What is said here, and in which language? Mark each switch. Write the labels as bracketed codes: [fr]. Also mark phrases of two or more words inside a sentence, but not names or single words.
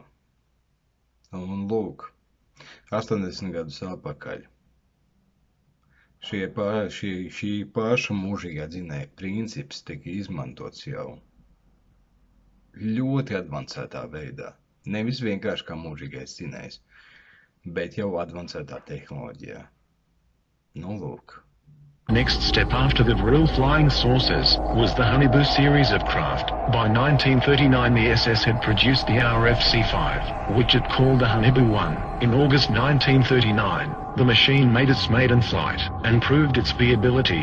[lv] Un lūk, 80 gadus atpakaļ šī paša mūžīgā dzinēja princips tika izmantots jau ļoti advancētā veidā. Nevis vienkārši kā mūžīgais dzinējs, bet jau advancētā tehnoloģijā. Lūk, [en] Next step after the Vril flying saucers was the Honeyboo series of craft. By 1939 the SS had produced the RFC-5, which it called the Honeyboo 1. In August 1939, the machine made its maiden flight and proved its viability.